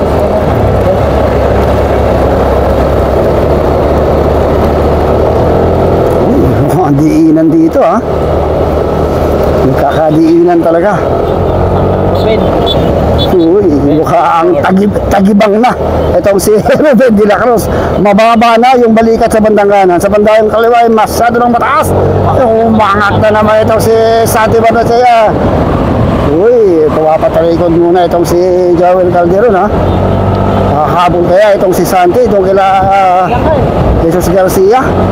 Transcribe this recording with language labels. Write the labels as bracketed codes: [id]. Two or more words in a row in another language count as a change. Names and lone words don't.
[tl] Ang diinan dito ha. Nagkakadiinan talaga. Mukha ang tagibang na. Itong si Ruben de la Cruz. Mababa na yung balikat sa bandang kanan. Sa bandang kaliwa ay masyado ng mataas. Umangat na naman itong si Santi Barnechea. Pumapatalikod muna itong si Joel Calderon ha. Habol kaya itong si Santi, itong kila Jesus Garcia.